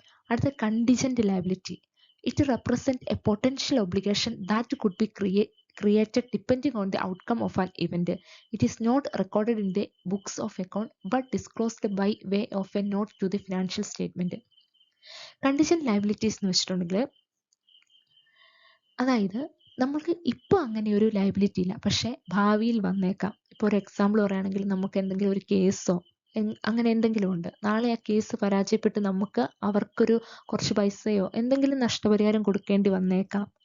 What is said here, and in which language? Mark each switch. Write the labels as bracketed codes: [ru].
[en] അടുത്ത contingent liability. It represent a potential obligation that could be created depending on the outcome of an event. It is not recorded in the books of account but disclosed by way of a note to the financial statement. [ml] Contingent liabilities എന്ന് വെച്ചിട്ടുണ്ടെങ്കിൽ അതായത് നമുക്ക് ഇപ്പോൾ അങ്ങനെ ഒരു liability ഇല്ല, പക്ഷെ ഭാവിയിൽ വന്നേക്കാം. ഇപ്പോൾ ഒരു എക്സാമ്പിൾ പറയുകയാണെങ്കിൽ നമുക്ക് എന്തെങ്കിലും ഒരു കേസോ അങ്ങനെ എന്തെങ്കിലും ഉണ്ട്, നാളെ ആ കേസ് പരാജയപ്പെട്ട് നമുക്ക് അവർക്കൊരു കുറച്ച് പൈസയോ എന്തെങ്കിലും നഷ്ടപരിഹാരം കൊടുക്കേണ്ടി വന്നേക്കാം.